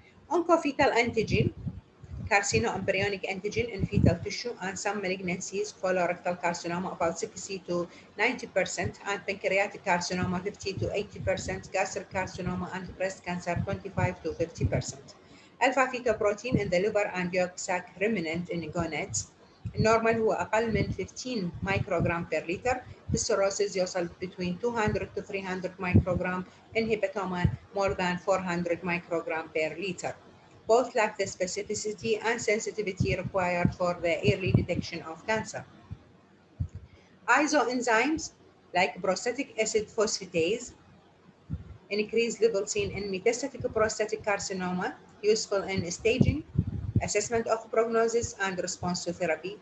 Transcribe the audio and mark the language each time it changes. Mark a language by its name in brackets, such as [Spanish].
[English] Oncofetal antigen, carcinoembryonic antigen in fetal tissue, and some malignancies, colorectal carcinoma about 60 to 90%, and pancreatic carcinoma 50 to 80%, gastric carcinoma and breast cancer 25 to 50%. Alpha fetoprotein in the liver and yolk sac remnant in gonads. [Arabic] النورمال هو أقل من 15 [English] microgram per liter. [Arabic] السيروسيس يوصل [English] between 200 to 300 microgram. In hepatoma more than 400 microgram per liter. Both lack the specificity and sensitivity required for the early detection of cancer. Isoenzymes like prostatic acid phosphatase, increased level seen in metastatic prostatic carcinoma, useful in staging, assessment of prognosis, and response to therapy.